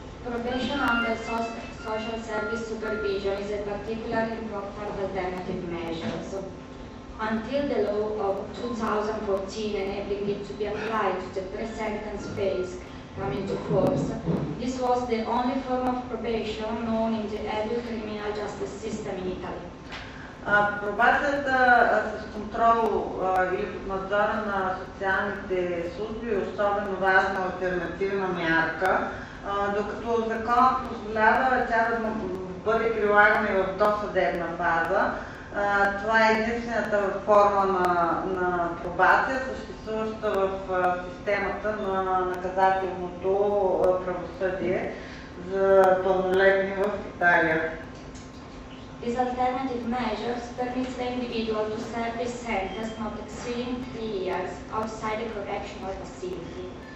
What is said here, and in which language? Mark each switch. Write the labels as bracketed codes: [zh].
[en] Probation under social service supervision is a particularly important alternative measure. Until the law of 2014 enabling it to be applied to the pre-sentence phase come into force, this was the only form of probation known in the adult criminal justice system in Italy. [bg] Пробацията с контрол или под надзора на социалните служби е особено важна алтернативна мярка, докато законът позволява тя да бъде прилагана и в досъдебна фаза. Това е единствената форма на пробация, съществуваща в системата на наказателното правосъдие за пълнолетни в Италия. [en] These alternative measures permit the individual to serve his sentence not exceeding 3 years outside a correctional facility.